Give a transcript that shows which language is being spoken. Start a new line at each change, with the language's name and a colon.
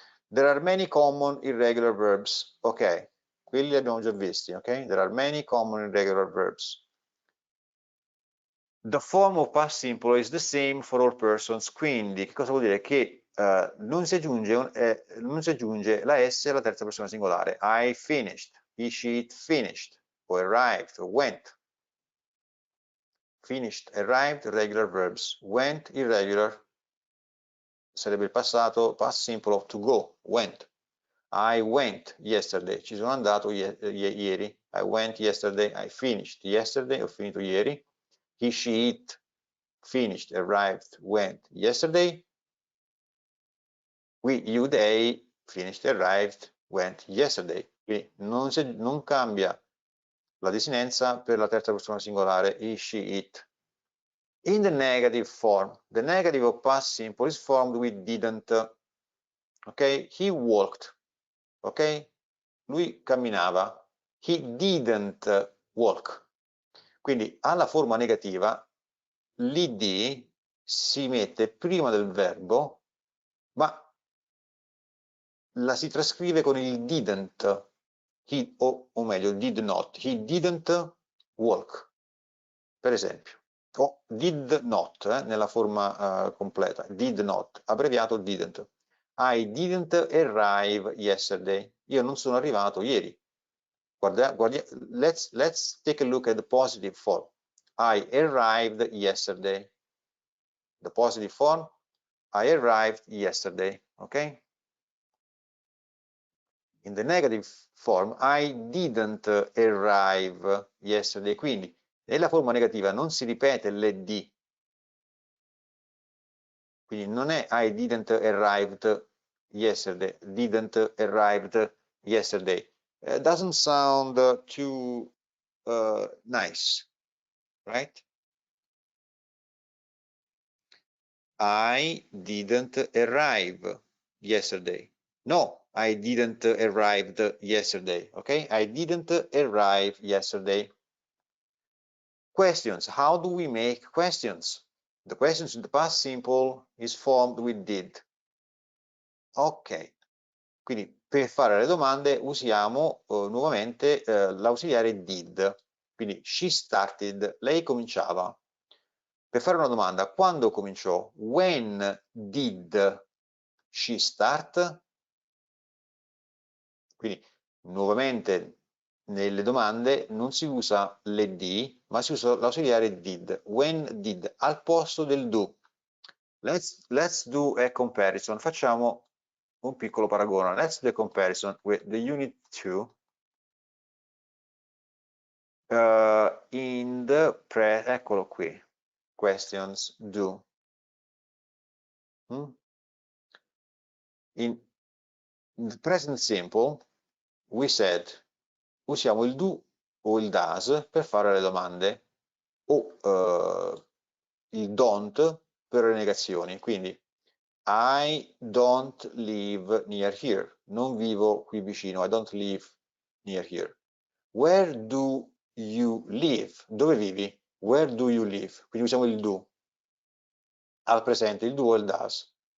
English: There are many common irregular verbs.
Italian: Ok, quelli li abbiamo già visti, ok?
English: There are many common irregular verbs. The form of past simple is the same for all persons,
Italian: quindi che cosa vuol dire? Che non si aggiunge la S alla terza persona singolare.
English: I finished, he, she, it finished, o arrived, o went. Finished, arrived, regular verbs. Went, irregular,
Italian: sarebbe il passato,
English: past simple of to go, went. I went yesterday,
Italian: ci sono andato ieri.
English: I went yesterday, I finished yesterday, ho finito ieri. He, she, it, finished, arrived, went yesterday. We, you, they, finished, arrived, went yesterday.
Italian: Quindi non cambia la desinenza per la terza persona singolare,
English: he, she, it. In the negative form, the negative of past simple is formed with didn't. Ok? He walked. Ok?
Italian: Lui camminava.
English: He didn't walk.
Italian: Quindi alla forma negativa l'id si mette prima del verbo, ma la si trascrive con il didn't, o meglio did not,
English: he didn't walk,
Italian: per esempio, o did not, nella forma completa, did not, abbreviato didn't.
English: I didn't arrive yesterday,
Italian: io non sono arrivato ieri.
English: Let's take a look at the positive form. I arrived yesterday. The positive form, I arrived yesterday, okay? In the negative form, I didn't arrive yesterday.
Italian: Quindi, nella forma negativa non si ripete l'ed. Quindi non è
English: I didn't arrived yesterday,
Italian: didn't arrived yesterday.
English: Doesn't sound too nice, right? I didn't arrive yesterday. No, I didn't arrive yesterday. Okay, I didn't arrive yesterday. Questions. How do we make questions? The questions in the past simple is formed with did.
Italian: Ok, quindi per fare le domande usiamo nuovamente l'ausiliare did. Quindi
English: she started,
Italian: lei cominciava. Per fare una domanda, quando cominciò?
English: When did she start?
Italian: Quindi nuovamente nelle domande non si usa l'ed, ma si usa l'ausiliare did.
English: When did,
Italian: al posto del do.
English: Let's do a comparison.
Italian: Facciamo un piccolo paragone.
English: Let's do a comparison with the unit 2. In the eccolo qui. Questions do. In the present simple we said
Italian: usiamo il do o il does per fare le domande o il don't per le negazioni.
English: Quindi I don't live near here.
Italian: Non vivo qui vicino.
English: I don't live near here. Where do you live?
Italian: Dove vivi?
English: Where do you live?
Italian: Quindi usiamo il do. Al presente il do o il does.